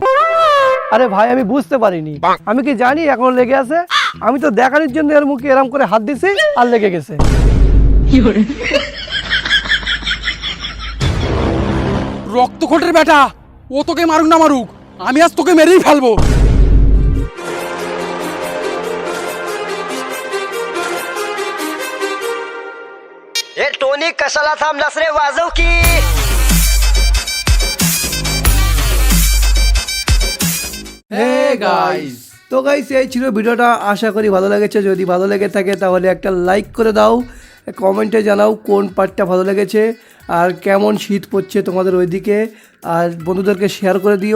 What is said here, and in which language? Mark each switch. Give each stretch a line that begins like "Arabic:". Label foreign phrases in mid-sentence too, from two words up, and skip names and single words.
Bangla: আরে ভাই, আমি বুঝতে পারিনি, আমি কি জানি এখন লেগে আছে? আমি তো দেখানোর জন্য এর মুখে এরম করে হাত দিছি আর লেগে গেছে। রক্ত খোটের বেটা, ও তোকে মারুক না মারুক, আমি আজ তোকে মেরেই ফেলবো।
Marathi: टोनी कशाला थांबलास रे, वाजव की।
Bangla: তো গাইস, এই ছিল ভিডিওটা, আশা করি ভালো লেগেছে। যদি ভালো লেগে থাকে তাহলে একটা লাইক করে দাও, কমেন্টে জানাও কোন পার্টটা ভালো লেগেছে আর কেমন শীত পড়ছে তোমাদের ওইদিকে, আর বন্ধুদেরকে শেয়ার করে দিও।